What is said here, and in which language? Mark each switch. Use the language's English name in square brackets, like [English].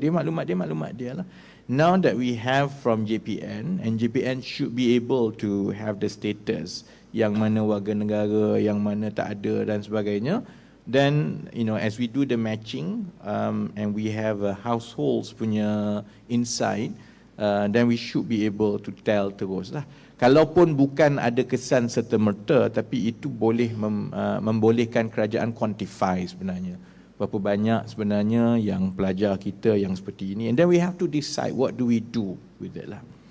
[Malay] Dia maklumat dia lah. [English] Now that we have from JPN, and JPN should be able to have the status [Malay] yang mana warga negara, yang mana tak ada dan sebagainya. [English] Then, as we do the matching and we have a households punya insight, then we should be able to tell [Malay] terus lah. Kalaupun bukan ada kesan serta-merta, tapi itu boleh membolehkan kerajaan quantify sebenarnya. Berapa banyak sebenarnya yang pelajar kita yang seperti ini. [English] And then we have to decide what do we do with it lah.